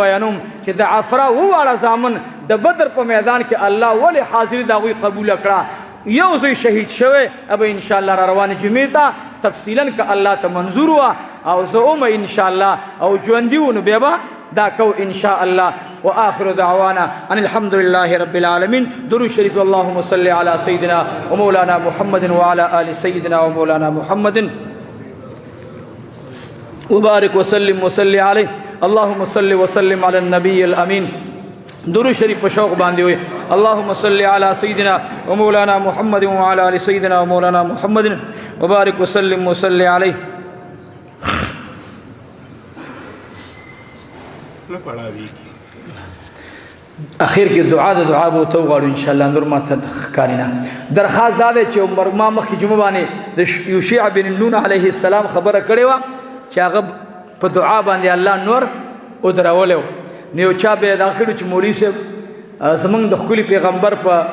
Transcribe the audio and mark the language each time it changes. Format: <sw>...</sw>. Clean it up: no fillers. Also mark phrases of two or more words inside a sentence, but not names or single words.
<ps>بیانوم چې د عفرا وواړه زامن د بدر په میدان کې الله ولې حاضري د هغوی قبوله کړه یو زوی شهید شوی اب انشاءالله را روانې جمعې ته تفصیلا که الله ته منظور وه او زه اومه انشاءالله او ژوندي و نو بیا به دا کو انشاءالله</ps> <ar>وآخر دعوانا ان الحمد لله رب العالمين درود شريف اللهم صل على سيدنا ومولانا محمد وعلى آل سيدنا ومولانا محمد وبارك وسلم وصلي عليه اللهم صل وسلم على النبي الأمين</ar> <ps>درود شریف په شوق باندې وي</ps> <ar>اللهم صل على سيدنا ومولانا محمد وعلى آل سيدنا ومولانا محمد وبارك وسلم وصلي عليه</ar> <ps>اخیر کې دعا د دعا به تو غواړو</ps> <ar>ان شاء الله</ar> <ps>نور ما ته ښکاري نه درخواست دا دی چې عمر ما مخکې جمعه باندې د یوشع بن نون</ps> <ar>علیه السلام</ar> <ps>خبره کړې وه چې هغه په دعا باندې الله نور ودرولی و نو یو چا به دغه کړي چې مولوي صاحب زمونږ د ښکلي پیغمبر په</ps>